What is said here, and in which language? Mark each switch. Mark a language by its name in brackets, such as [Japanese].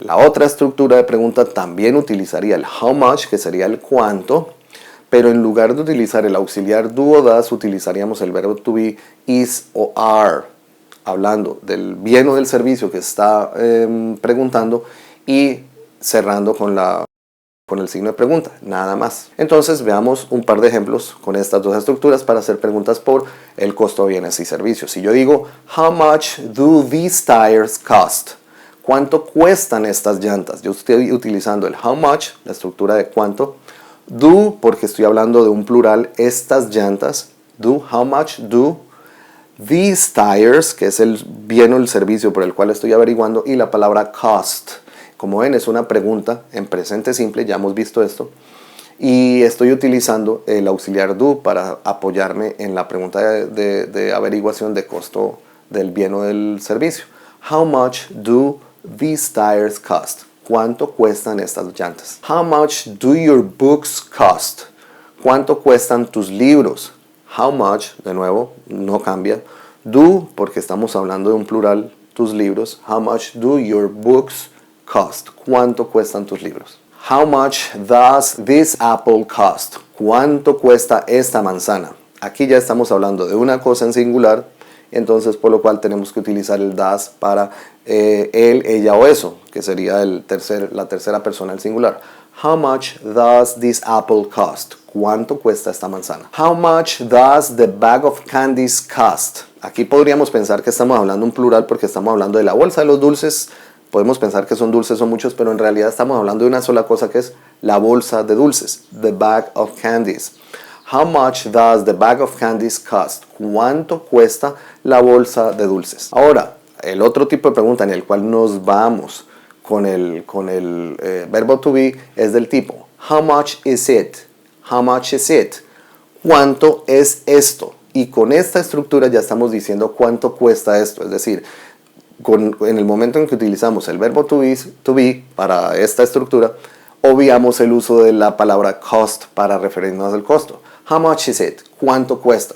[Spanish] La otra estructura de pregunta también utilizaría el how much, que sería el cuánto, pero en lugar de utilizar el auxiliar do o does utilizaríamos el verbo to be, is o are, hablando del bien o del servicio que está preguntando y cerrando con el signo de pregunta, nada más. Entonces veamos un par de ejemplos con estas dos estructuras para hacer preguntas por el costo de bienes y servicios. Si yo digo, [English] how much do these tires cost? [Spanish] ¿Cuánto cuestan estas llantas? Yo estoy utilizando el how much, la estructura de cuánto, do, porque estoy hablando de un plural, estas llantas, do, [English] how much do these tires, [Spanish] que es el bien o el servicio por el cual estoy averiguando, y la palabra cost. Como ven, es una pregunta en presente simple, ya hemos visto esto, y estoy utilizando el auxiliar do para apoyarme en la pregunta de averiguación de costo del bien o del servicio. [English] How much do these tires cost? [Spanish] ¿Cuánto cuestan estas llantas? [English] How much do your books cost? [Spanish] ¿Cuánto cuestan tus libros? How much, de nuevo, no cambia. Do, porque estamos hablando de un plural, tus libros. [English] How much do your books cost? [Spanish] ¿Cuánto cuestan tus libros? [English] How much does this apple cost? [Spanish] ¿Cuánto cuesta esta manzana? Aquí ya estamos hablando de una cosa en singular, entonces por lo cual tenemos que utilizar el does para él, ella o eso, que sería la tercera persona, el singular. [English] How much does this apple cost? [Spanish] ¿Cuánto cuesta esta manzana? [English] How much does the bag of candies cost? [Spanish] Aquí podríamos pensar que estamos hablando en plural porque estamos hablando de la bolsa de los dulces podemos pensar que son dulces o muchos, pero en realidad estamos hablando de una sola cosa, que es la bolsa de dulces, [English] the bag of candies. How much does the bag of candies cost? [Spanish] ¿Cuánto cuesta la bolsa de dulces? Ahora, el otro tipo de pregunta en el cual nos vamos con el verbo to be es del tipo, [English] how much is it? [Spanish] How much is it? ¿Cuánto es esto? Y con esta estructura ya estamos diciendo cuánto cuesta esto. Es decir, en el momento en que utilizamos el verbo to be para esta estructura, obviamos el uso de la palabra cost para referirnos al costo. [English] How much is it? [Spanish] ¿Cuánto cuesta?